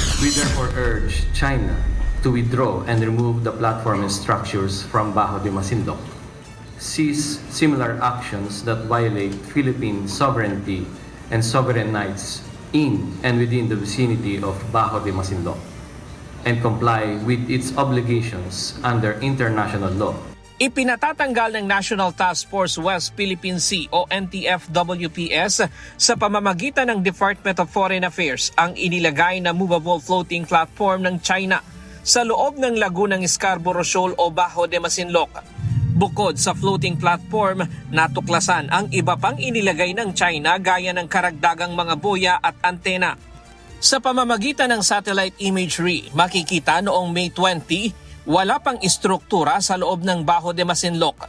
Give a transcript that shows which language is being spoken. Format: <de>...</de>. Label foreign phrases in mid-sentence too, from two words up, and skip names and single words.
<en>We therefore urge China to withdraw and remove the platform and structures from Bajo de Masinloc, cease similar actions that violate Philippine sovereignty and sovereign rights in and within the vicinity of Bajo de Masinloc, and comply with its obligations under international law.</en> <tl>Ipinatatanggal ng National Task Force West Philippine Sea o NTF-WPS sa pamamagitan ng Department of Foreign Affairs ang inilagay na</tl> <en>movable floating platform</en> <tl>ng China sa loob ng lagunang Scarborough Shoal o Bajo de Masinloc. Bukod sa</tl> <en>floating platform,</en> <tl>natuklasan ang iba pang inilagay ng China gaya ng karagdagang mga boya at antena. Sa pamamagitan ng</tl> <en>satellite imagery,</en> <tl>makikita noong May 20, wala pang istruktura sa loob ng Bajo de Masinloc.</tl>